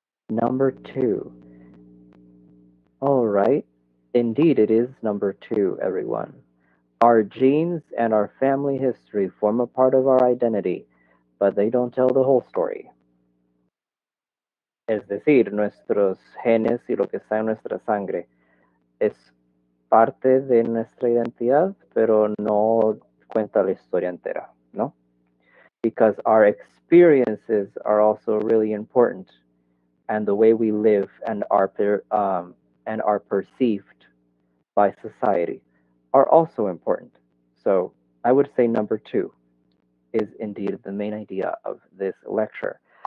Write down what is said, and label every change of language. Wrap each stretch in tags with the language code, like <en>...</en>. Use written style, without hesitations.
<en>Number 2. All right. Indeed, it is number 2, everyone. Our genes and our family history form a part of our identity, but they don't tell the whole story.</en> <es>Es decir, nuestros genes y lo que está en nuestra sangre es parte de nuestra identidad, pero no cuenta la historia entera, ¿no?</es> <en>Because our experiences are also really important, and the way we live and are perceived by society are also important. So I would say number 2 is indeed the main idea of this lecture.</en>